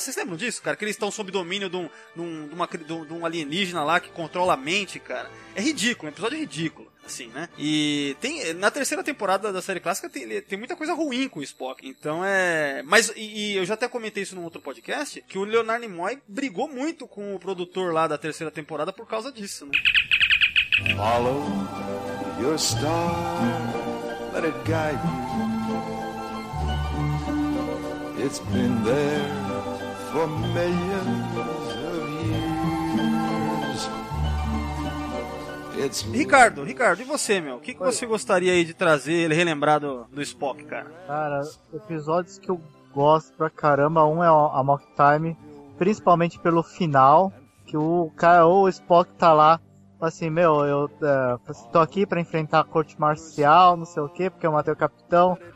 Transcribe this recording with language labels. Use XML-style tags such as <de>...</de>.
<pt>Vocês lembram disso, cara? Que eles estão sob domínio de um alienígena lá que controla a mente, cara. É ridículo, um episódio ridículo. Assim, né? E tem na terceira temporada da série clássica tem muita coisa ruim com o Spock. Então é. Mas e eu já até comentei isso num outro podcast: que o Leonardo Nimoy brigou muito com o produtor lá da terceira temporada por causa disso. Né?</pt> <en>Follow your star, let it guide you. It's been there for millions of years.</en> <pt>Ricardo, e você, meu? O que você gostaria aí de trazer, ele relembrado do Spock, cara? Cara, episódios que eu gosto pra caramba, um é a Mock Time, principalmente pelo final, que o cara, ou o Spock tá lá, assim, meu, eu tô aqui pra enfrentar a corte marcial, não sei o quê, porque eu matei o capitão.</pt>